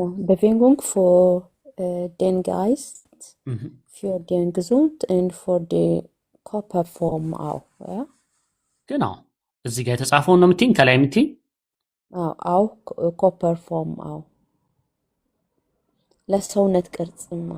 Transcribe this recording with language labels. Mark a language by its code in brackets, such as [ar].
[de] Bewegung für den Geist, für den Gesund und für die Körperform auch, ja? genau [am] እዚህ ጋር የተጻፈው ነው የምትይኝ ከላይ የምትይኝ [de] auch Körperform auch [am] ለሰውነት ቅርጽም